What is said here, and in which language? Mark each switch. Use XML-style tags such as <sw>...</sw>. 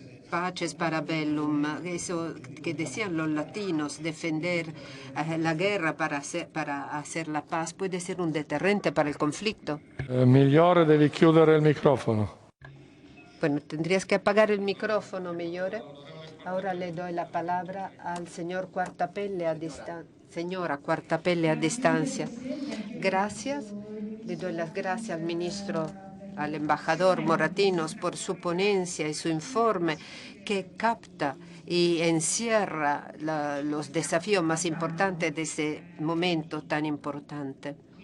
<es>paces para bellum, eso que decían los latinos, defender la guerra para hacer la paz, puede ser un deterrente para el conflicto.</es> <it>Migliore, devi chiudere il microfono.</it> <es>Bueno, tendrías que apagar el micrófono, Migliore. Ahora le doy la palabra al señor Quartapelle a distancia. Señora Quartapelle a distancia. Gracias. Le doy las gracias al ministro, al embajador Moratinos por su ponencia y su informe que capta y encierra los desafíos más importantes de ese momento tan importante.</es>